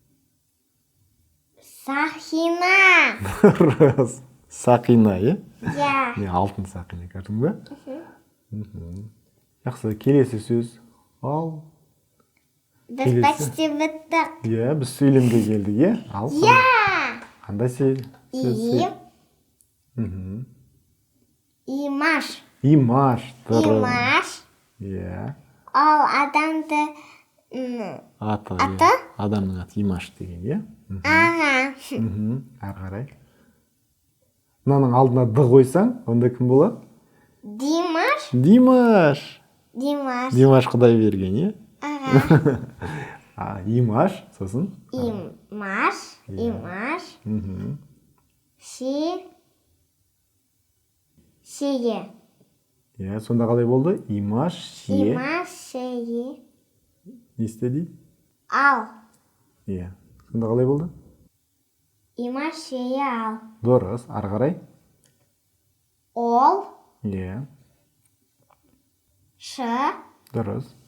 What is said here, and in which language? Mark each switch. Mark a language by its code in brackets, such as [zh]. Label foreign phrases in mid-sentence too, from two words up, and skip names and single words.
[kk] Сахина. Дұрыс. Сақина, е? Я. Алтын сақина, көрдің бе? Жақсы, келесі сөз. Ал. Біз почти біттік. Иә, біз сөйлемге келдік, е? Ал. Я. Қандай сөз? И. Имаш. Имаш. Дұрыс. Имаш. Иә. Ол адамды Аты. Аты? Адамның аты Имаш деген, е? аға. Ары қарай. Мынаның алдына д қойсаң, онда кім болады? Димаш. Димаш. Димаш. Димаш Құдайберген, е? Аға. Имаш, сосын? Имаш. Имаш. Шие. Иә, сонда қалай болды? Имаш, шие. Имаш, шие. Не істеді? Ал. Иә. Сонда қалай болды? Имаш, шие, ал. Дұрыс. Ары қарай? Ол. Иә. Ш. Дұрыс.